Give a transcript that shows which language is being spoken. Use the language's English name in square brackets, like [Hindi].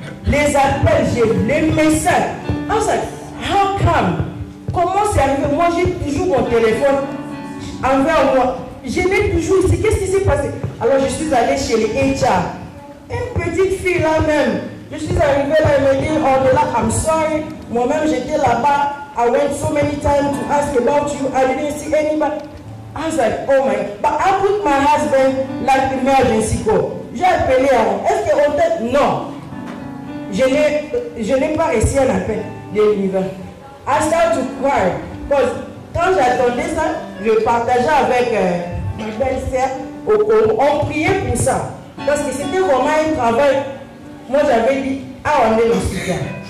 [French] Les appels, les messages. [English] How come? [French] Comment c'est arrivé? Moi j'ai toujours mon téléphone envers moi. Je l'ai toujours ici. Qu'est-ce qui s'est passé? Alors je suis allée chez les HR. Une petite fille là même. Je suis arrivée là, elle me dit, oh de là, [English] I'm sorry. [French] Moi-même j'étais là-bas. [English] I went so many times to ask about you. I didn't see anybody. I was like, oh my God. But I put my husband like emergency call. [French] J'ai appelé avant. Est-ce qu'on t'a... Non. Je n'ai pas reçu un appel de l'univers. [English] I started to cry. Because [French] quand j'attendais ça, je partageais avec ma belle-sœur au Congo. On priait pour ça. Parce que c'était vraiment un travail. Moi j'avais dit, on est dans ce cas.